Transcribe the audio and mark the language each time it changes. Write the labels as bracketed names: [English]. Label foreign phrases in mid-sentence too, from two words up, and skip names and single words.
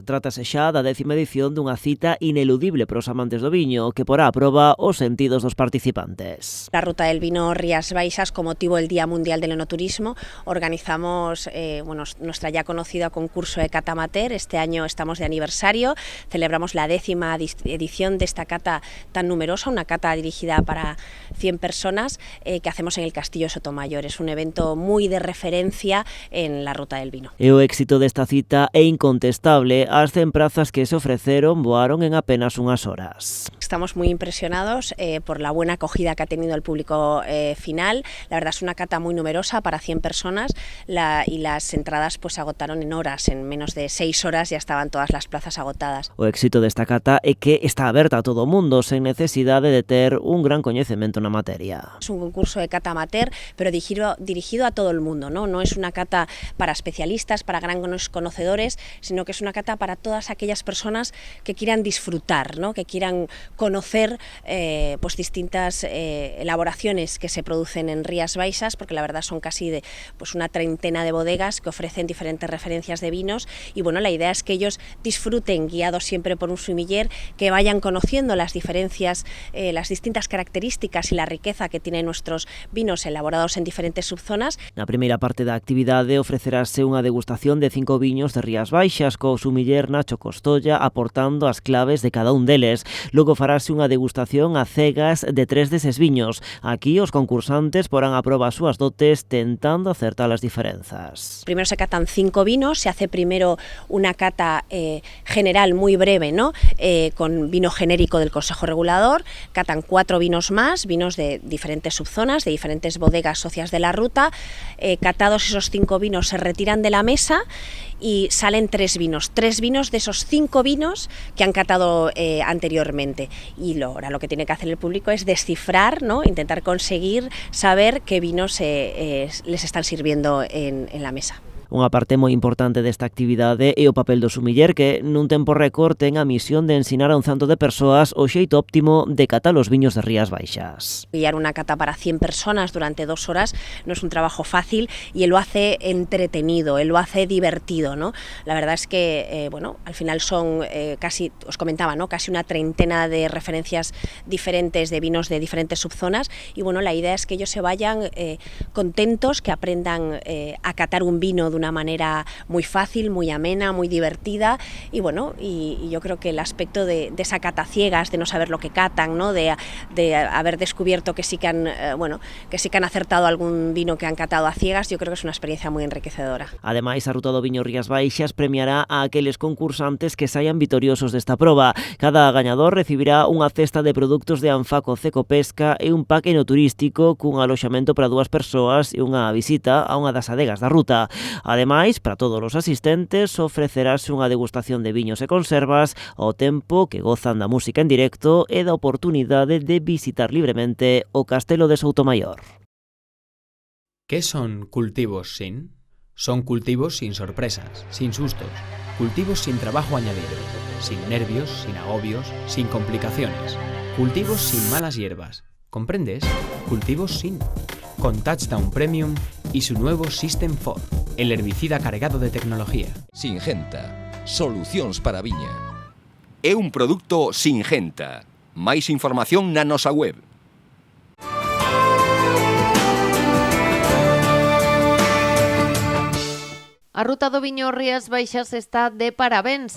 [Galician] Trátase xa da 10ª edición dunha cita ineludible para os amantes do viño que porá a proba os sentidos dos participantes. [Spanish] La Ruta del Vino Rías Baixas, con motivo del Día Mundial del Enoturismo, organizamos nuestra ya conocida concurso de cata amateur. Este año estamos de aniversario, celebramos la 10ª edición de esta cata tan numerosa, una cata dirigida para 100 personas que hacemos en el Castillo Sotomayor. Es un evento moi de referencia en la Ruta del Vino. [Galician] E o éxito desta cita é incontestable. As 100 prazas que se ofreceron voaron en apenas unhas horas. [Spanish] Estamos muy impresionados por la buena acogida que ha tenido el público final. La verdad es una cata muy numerosa para 100 personas y las entradas pues se agotaron en horas, en menos de 6 horas ya estaban todas las plazas agotadas. [Galician] O éxito desta cata é que está aberta a todo o mundo sen necesidade de ter un gran coñecemento na materia. [Spanish] Es un concurso de cata amateur, pero dirigido a todo el mundo, ¿no? No es una cata para especialistas, para grandes conocedores, sino que es una cata para todas aquellas personas que quieran disfrutar, ¿no? Que quieran conocer pues distintas elaboraciones que se producen en Rías Baixas, porque la verdad son casi pues una treintena de bodegas que ofrecen diferentes referencias de vinos y bueno, la idea es que ellos disfruten, guiados siempre por un sommelier, que vayan conociendo las diferencias, las distintas características y la riqueza que tienen nuestros vinos elaborados en diferentes subzonas. [Galician] Na primeira parte da actividade ofrecerase unha degustación de 5 viños de Rías Baixas co sommelier Nacho Costolla aportando as claves de cada un deles. Logo farase unha degustación a cegas de 3 deses viños. Aquí os concursantes porán a proba as súas dotes tentando acertar as diferenzas. [Spanish] Primero se catan 5 vinos, se hace primero una cata general muy breve, ¿no? Con vino genérico del Consejo Regulador, catan 4 vinos más, vinos de diferentes subzonas, de diferentes bodegas socias de la ruta. Catados esos 5 vinos se retiran de la mesa y salen 3 vinos de esos 5 vinos que han catado anteriormente. Y ahora lo que tiene que hacer el público es descifrar, ¿no? Intentar conseguir saber qué vinos les están sirviendo en la mesa. [Galician] Unha parte moi importante desta actividade é o papel do sommelier que nun tempo récord ten a misión de ensinar a un cento de persoas o xeito óptimo de catar os viños de Rías Baixas. [Spanish] Guiar una cata para 100 personas durante 2 horas no es un trabajo fácil y él lo hace entretenido, él lo hace divertido, ¿no? La verdad es que, al final son casi, os comentaba, ¿no? Casi una treintena de referencias diferentes de vinos de diferentes subzonas y bueno, la idea es que ellos se vayan contentos, que aprendan a catar un vino de una manera muy fácil, muy amena, muy divertida y bueno, y yo creo que el aspecto de esa cata ciegas, de no saber lo que catan, ¿no? de haber descubierto que sí que han acertado algún vino que han catado a ciegas, yo creo que es una experiencia muy enriquecedora. [Galician] Ademais, a Ruta do Viño Rías Baixas premiará a aqueles concursantes que saian vitoriosos desta proba. Cada gañador recibirá unha cesta de produtos de Anfaco Ceco Pesca e un pack enoturístico cun aloxamento para 2 persoas e unha visita a unha das adegas da ruta. Ademais, para todos os asistentes, ofrecerase unha degustación de viños e conservas ao tempo que gozan da música en directo e da oportunidade de visitar libremente o Castelo de Soutomayor. [Spanish] ¿Qué son cultivos sin? Son cultivos sin sorpresas, sin sustos, cultivos sin trabajo añadido, sin nervios, sin agobios, sin complicaciones, Cultivos sin malas hierbas. ¿Comprendes? Cultivos sin. Con Touchdown Premium y su nuevo System 4, el herbicida cargado de tecnología. Singenta. [Galician] Solucións para a viña. É un produto Singenta. Máis información na nosa web. A Ruta do Viño Rías Baixas está de parabéns.